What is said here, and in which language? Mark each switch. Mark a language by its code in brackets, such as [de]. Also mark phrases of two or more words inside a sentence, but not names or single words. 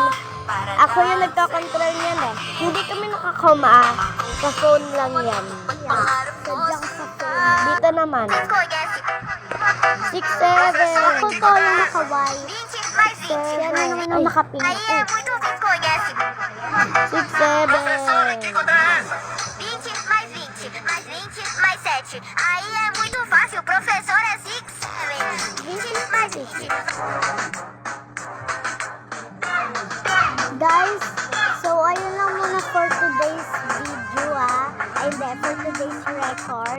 [tl] Ako yung nagkakontrol niyan eh. Hindi kami nakakoma. Sa phone lang yan. Sadyang sa phone. Dito naman. 6, 7. Ako to yung naka-Y. Yan na naman yung naka-pink. 6, 7. [pt] Aí é muito fácil, professor é 6, 20 mais 20. [tl] Guys, so ayun lang muna [en] for today's video [tl] Ay, hindi, [en] for today's record.